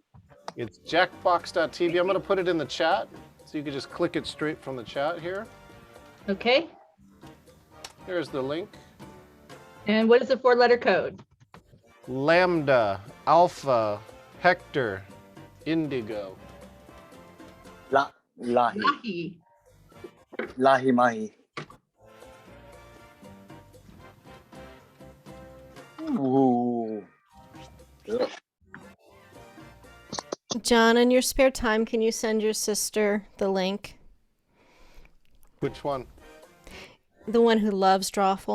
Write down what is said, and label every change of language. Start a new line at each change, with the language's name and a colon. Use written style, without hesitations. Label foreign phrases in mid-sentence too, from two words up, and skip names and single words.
English: It's jackbox.tv. I'm going to put it in the chat so you can just click it straight from the chat here. Okay. Here's the link. And what is the 4-letter code? Lambda, Alpha, Hector, Indigo. Lahi. Lahi mahi. Ooh. Ugh. John, in your spare time, can you send your sister the link? Which one? The one who loves Drawful.